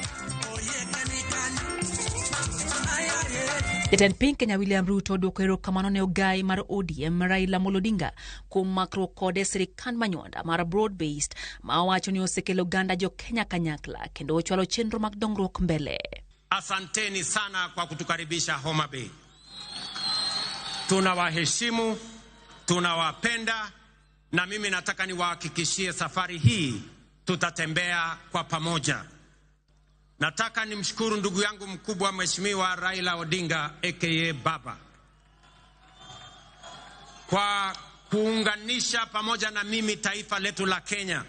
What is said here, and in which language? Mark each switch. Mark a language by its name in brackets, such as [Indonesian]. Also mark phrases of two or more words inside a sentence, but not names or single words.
[Luo (Kenya and Tanzania)] Jatend piny Kenya William Ruto oduoko erokamano ne ogai mar ODM Raila Odinga kuom makruok kode sirikand manywanda mar broad-based ma owacho ni osekelo ganda jo Kenya kanyakla kendo ochwalo chenro mag dongruok mbele. [Swahili] Asanteni sana kwa kutukaribisha Homabay. Tunawaheshimu, tunawapenda, na mimi nataka niwahakikishie safari hii tutatembea kwa pamoja. Nataka nimshukuru ndugu yangu mkubwa Mheshimiwa Raila Odinga aka Baba kwa kuunganisha pamoja na mimi taifa letu la Kenya.